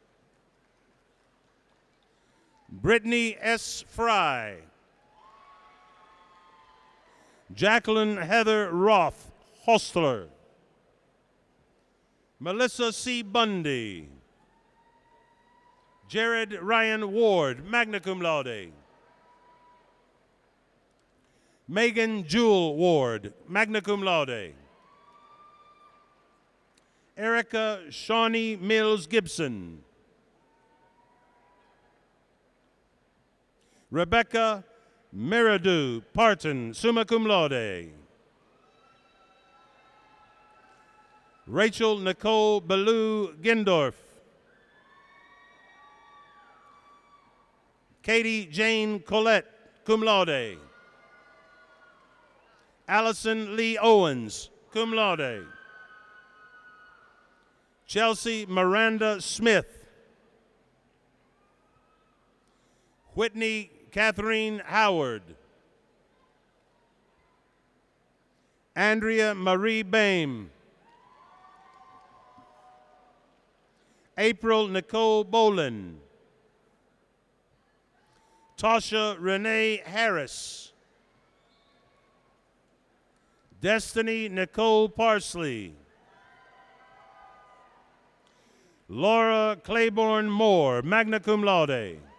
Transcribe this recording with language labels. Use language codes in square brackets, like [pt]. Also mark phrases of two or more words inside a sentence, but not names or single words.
[en] Brittany S. Fry. Jacqueline Heather Roth Hostler. Melissa C. Bundy. Jared Ryan Ward, [la] magna cum laude. [en] Megan Jewel Ward, [la] magna cum laude. [en] Erica Shawnee Mills Gibson. Rebecca Meridew Parton, [la] summa cum laude. [en] Rachel Nicole Ballou Gendorf. Katie Jane Collette, [la] cum laude. [en] Allison Lee Owens, [la] cum laude. [en] Chelsea Miranda Smith. Whitney Catherine Howard. Andrea Marie Bame. April Nicole Bolin. Tasha Renee Harris. Destiny Nicole Parsley. Laura Claiborne Moore, [la] magna cum laude.